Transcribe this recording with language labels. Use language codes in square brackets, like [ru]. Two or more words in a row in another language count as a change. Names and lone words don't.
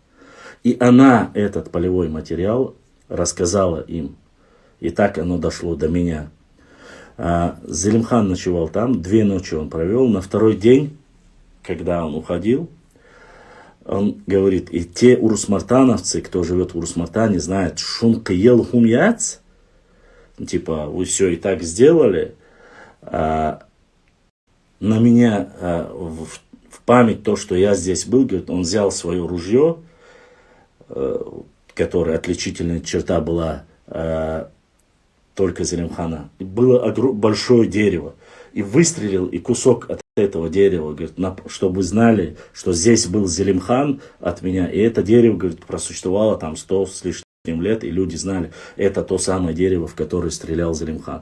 [ru] И она этот полевой материал рассказала им. И так оно дошло до меня. Зелимхан ночевал там, 2 ночи он провел. На 2-й день, когда он уходил, он говорит, и те урус-мартановцы, кто живет в Урус-Мартане, знают, [ce] шун киел хум яц, [ru] типа, вы все и так сделали, на меня в память то, что я здесь был, говорит, он взял свое ружье, которое отличительная черта была только Зелимхана, было большое дерево, и выстрелил, и кусок от этого дерева, говорит, чтобы вы знали, что здесь был Зелимхан от меня, и это дерево, говорит, просуществовало там 100 с лишним лет, и люди знали, это то самое дерево, в которое стрелял Зелимхан.